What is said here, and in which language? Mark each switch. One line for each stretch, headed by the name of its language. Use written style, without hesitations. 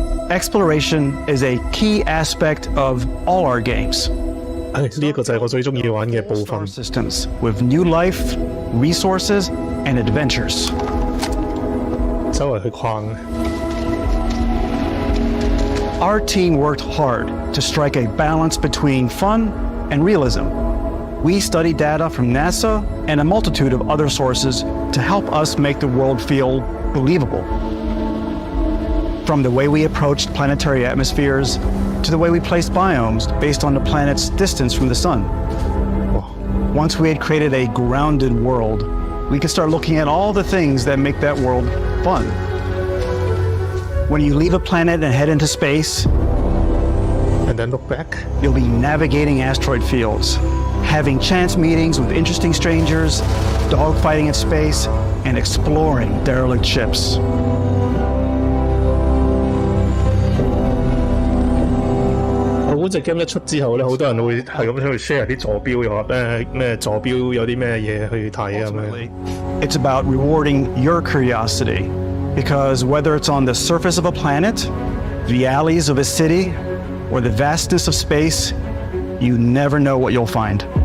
English: Exploration is a key aspect of all our games.
Cantonese: 呢個就係我最鍾意玩嘅部分。
English: Systems with new life, resources, and adventures.
Cantonese: 周圍去逛。
English: Our team worked hard to strike a balance between fun and realism. We studied data from NASA and a multitude of other sources to help us make the world feel believable. From the way we approached planetary atmospheres to the way we placed biomes based on the planet's distance from the sun. Once we had created a grounded world, we could start looking at all the things that make that world fun. When you leave a planet and head into space, and then look back, you'll be navigating asteroid fields, having chance meetings with interesting strangers, dogfighting in space, and exploring derelict ships.
Cantonese: 嗰隻 game 一出之後咧，好多人會係咁出去 share 啲坐標，又話咩坐標有啲咩嘢去睇咁樣。
English: It's about rewarding your curiosity, because whether it's on the surface of a planet, the alleys of a city, or the vastness of space, you never know what you'll find.